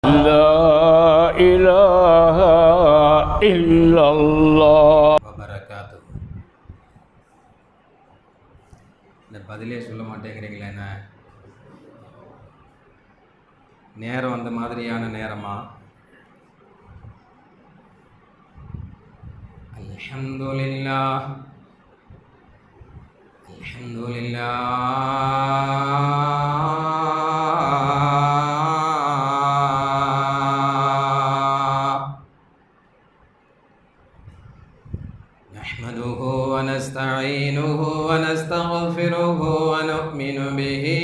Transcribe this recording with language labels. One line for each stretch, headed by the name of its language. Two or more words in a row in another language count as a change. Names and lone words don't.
Arabic: لا إله إلا الله
Tamil: வபரகாத்து. இந்த பதிலே சொல்ல மாட்டேங்கிறீங்களே, என்ன நேரம் அந்த மாதிரியான நேரமா?
Arabic: அல்ஹம்துலில்லாஹ் نحمده ونستعينه ونستغفره ونؤمن به